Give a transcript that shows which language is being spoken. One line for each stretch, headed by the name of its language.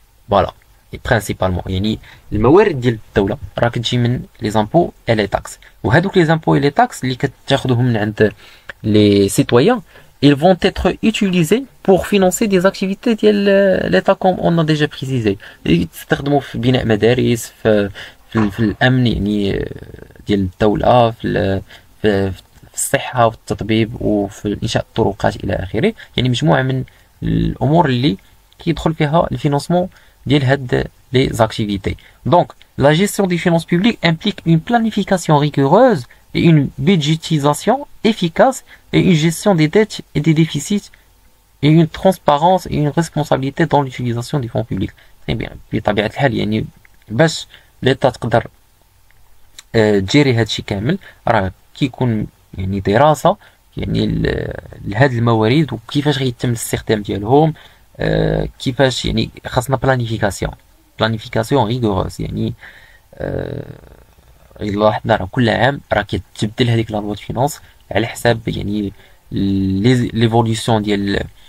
Arabic: فوالا برينسيبالمون يعني الموارد ديال الدوله راه كتجي من لي زامبو اي لي تاكس وهادوك لي زامبو اي لي تاكس اللي كتاخذهم من عند لي سيتويان
French: ils vont être utilisés pour financer des activités
Arabic: ديال l'État
French: comme on a déjà précisé
Arabic: يستخدموا في بناء مدارس في الامن يعني ديال الدوله في الصحه والتطبيب وفي انشاء الطرقات الى اخره يعني مجموعه من الامور اللي كيدخل فيها الفينانسمون ديال هاد les activités.
French: Donc, la gestion des finances publiques implique une planification rigoureuse et une budgétisation efficace et une gestion des dettes et des déficits et une transparence et une responsabilité dans l'utilisation des fonds publics. Très bien.
Arabic: بطبيعة الحال يعني باش l'État تقدر تجيري هادشي كامل راه كيكون يعني دراسة يعني لهاد الموارد وكيفاش غيتم الاستخدام ديالهم كيفاش يعني خاصنا بلانيفيكاسيون ريغوروس يعني الا لاحظنا راه كل عام راه كتبدل هذيك لا لوا فينانس على حساب يعني ليفوليسيون ديال